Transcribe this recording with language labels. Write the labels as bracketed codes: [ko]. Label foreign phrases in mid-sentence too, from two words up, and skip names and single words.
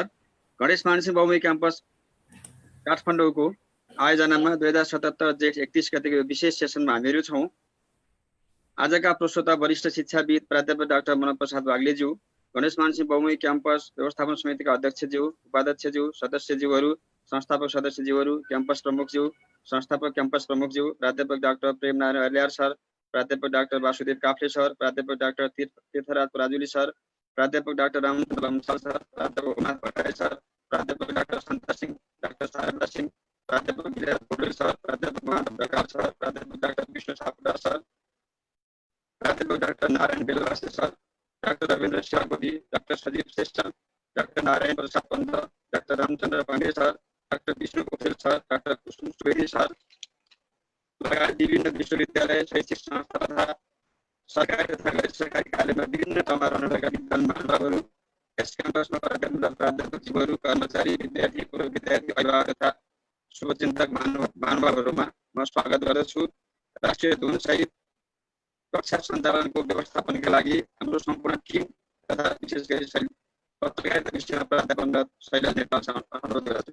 [ne] गणेशमान सिंह बहुमुखी क्याम्पस काठमाडौँको आयोजनामा 2077 जेठ 31 गतेको विशेष सेसनमा हामीहरू छौँ। आजका प्रस्तोता वरिष्ठ शिक्षाविद प्राध्यापक डाक्टर मनप्रसाद वाग्लेज्यू, गणेशमान सिंह बहुमुखी क्याम्पस व्यवस्थापन समितिका अध्यक्षज्यू, उपाध्यक्षज्यू, सदस्यज्यूहरू, संस्थापक सदस्यज्यूहरू, क्याम्पस प्रमुखज्यू, संस्थापक क्याम्पस प्रमुखज्यू, प्राध्यापक डाक्टर प्रेमनारायण अर्याल सर, प्राध्यापक डाक्टर वासुदेव काफ्ले सर, प्राध्यापक डाक्टर तीर्थराज पराजुली सर, प्राध्यापक डाक्टर रामचन्द्र लम्साल सर, प्राध्यापक उमा भट्टराई सर, प्राध्यापक डाक्टर सन्ता सिंह, डाक्टर शारदा सिंह, प्राध्यापक गिरिराज पौडेल सर, प्राध्यापक माधव प्रकाश सर, प्राध्यापक डाक्टर विष्णु सापकोटा सर, प्राध्यापक डाक्टर नारायण बेलवासे सर, डाक्टर रविन्द्र शिवाकोटी, डाक्टर सजीव श्रेष्ठ, डाक्टर नारायण प्रसाद पन्त, डाक्टर रामचन्द्र पाण्डे सर, डाक्टर विष्णु पोखरेल सर, डाक्टर कुसुम सुवेदी सर लगायत विभिन्न विश्वविद्यालय, शैक्षिक संस्था तथा सरकारी तथा गैर सरकारी कार्यमा विभिन्न ठाउँमा रहनुभएका विद्वान महानुभावहरू, यस क्याम्पसमा प्राध्यापकज्यूहरू, कर्मचारी, विद्यार्थी, पूर्व विद्यार्थी, अभिभावक तथा शुभचिन्तक महानुभावहरूमा म स्वागत गर्दछु। राष्ट्रिय धुन सहित कक्षा सञ्चालनको व्यवस्थापनका लागि हाम्रो सम्पूर्ण टिम तथा विशेष गरी पत्रकारिता विषयमा प्राध्यापक शैलेश नेपालसँग अनुरोध गर्दछु।